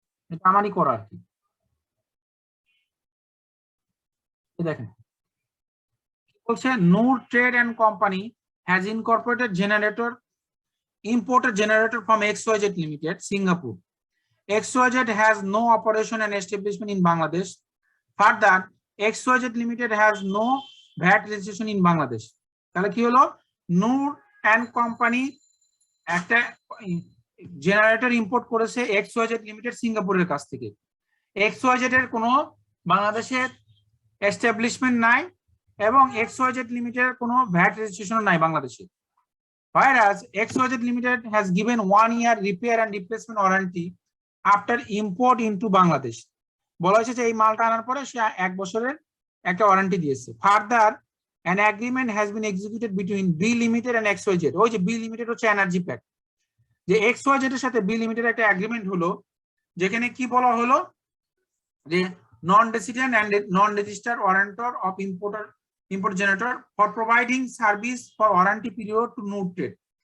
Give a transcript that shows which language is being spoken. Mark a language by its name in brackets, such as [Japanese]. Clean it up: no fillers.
[Bangla] এটা আমারই করা আর কি। [English] দেখেন বলছে Noor trade and company has incorporated generator imported generator from XYZ Limited, Singapore. XYZ has no operation and establishment in Bangladesh. Further, XYZ Limited has no VAT registration in Bangladesh. [Bangla] তাহলে কি হলো, নূর and company একটা generator import করেছে XYZ limited সিঙ্গাপুরের কাছ থেকে। XYZ এর কোনো বাংলাদেশের এস্টাবলিশমেন্ট নাই এবং XYZ লিমিটেড কোনো ভ্যাট রেজিস্ট্রেশন নাই বাংলাদেশে। [English] Whereas XYZ Limited has given 1 year repair and replacement warranty after import into Bangladesh. [Bangla] বলা হয়েছে যে এই মালটা আনার পরে সে 1 বছরের একটা ওয়ারেন্টি দিয়েছে। [English] Further, an agreement has been executed between B Limited and XYZ. [Bangla] ওই যে B Limited হচ্ছে এনার্জি প্যাক, যে XYZ এর সাথে B Limited একটা এগ্রিমেন্ট হলো, যেখানে কি বলা হলো যে [English] Non resident and non registered warrantor of import generator for providing service for warranty period to Noor Trade.